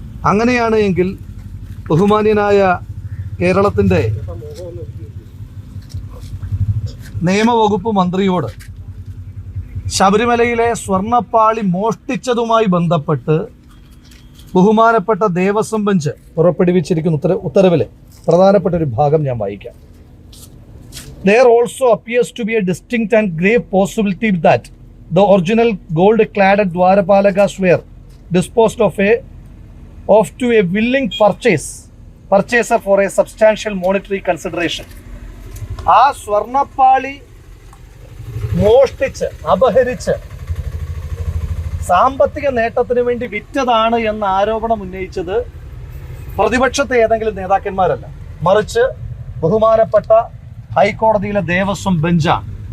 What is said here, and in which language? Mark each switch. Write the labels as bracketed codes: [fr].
[ml] അങ്ങനെയാണ് എങ്കിൽ ബഹുമാന്യനായ കേരളത്തിൻ്റെ നിയമവകുപ്പ് മന്ത്രിയോട് ശബരിമലയിലെ സ്വർണ്ണപ്പാളി മോഷ്ടിച്ചതുമായി ബന്ധപ്പെട്ട് ബഹുമാനപ്പെട്ട ദേവസ്വം ബെഞ്ച് പുറപ്പെടുവിച്ചിരിക്കുന്ന ഉത്തരവിലെ പ്രധാനപ്പെട്ട ഒരു ഭാഗം ഞാൻ വായിക്കാം. [en] There also appears to be a distinct and grave possibility that the original gold-cladded Dwarapalakas were disposed of to a willing purchaser for a substantial monetary consideration. [ml] ആ സ്വർണ്ണപ്പാളി മോഷ്ടിച്ച് അപഹരിച്ച് സാമ്പത്തിക നേട്ടത്തിന് വേണ്ടി വിറ്റതാണ് എന്ന ആരോപണം ഉന്നയിച്ചത് പ്രതിപക്ഷത്തെ ഏതെങ്കിലും നേതാക്കന്മാരല്ല, മറിച്ച് ബഹുമാനപ്പെട്ട ഹൈക്കോടതിയിലെ ദേവസ്വം ബെഞ്ചാണ്.